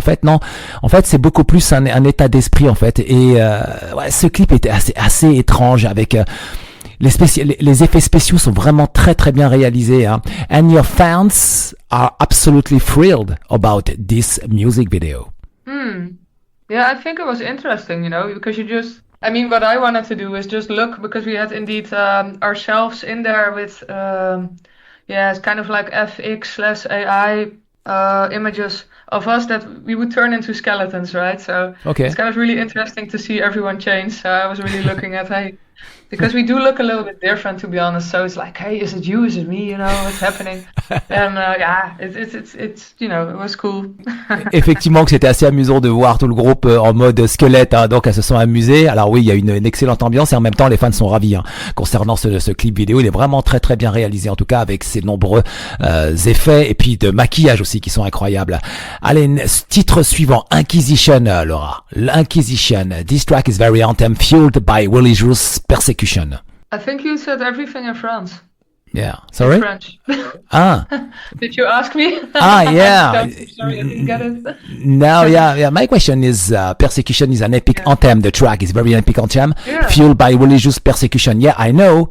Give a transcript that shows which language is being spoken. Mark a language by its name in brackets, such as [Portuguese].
[French] En fait non, en fait c'est beaucoup plus un état d'esprit en fait. Et ce clip était assez étrange avec les effets spéciaux sont vraiment très très bien réalisés hein. [English] And your fans are absolutely thrilled about this music video. Yeah, I think it was interesting, because what I wanted to do is just look, because we had indeed ourselves in there with, it's kind of like FX/AI images of us that we would turn into skeletons, right? So It's kind of really interesting to see everyone change. So I was really looking at, because we do look a little bit different, to be honest. So it's like, hey, is it you? Is it me? What's happening? And it's it was cool. [French] Effectivement, que c'était assez amusant de voir tout le groupe en mode squelette. Hein, donc, elles se sont amusées. Alors oui, il y a une excellente ambiance et en même temps, les fans sont ravis hein, concernant ce clip vidéo. Il est vraiment très très bien réalisé, en tout cas avec ses nombreux effets et puis de maquillage aussi qui sont incroyables. Allez, titre suivant, Inquisition, Laura. L'Inquisition. [English] This track is very anthem, fueled by religious persecution. I think you said everything in France. Yeah. Sorry? In French. Did you ask me? Yeah. Sorry, I didn't get it. No, yeah. My question is, persecution is an epic anthem. The track is very epic anthem, fueled by religious persecution. Yeah, I know.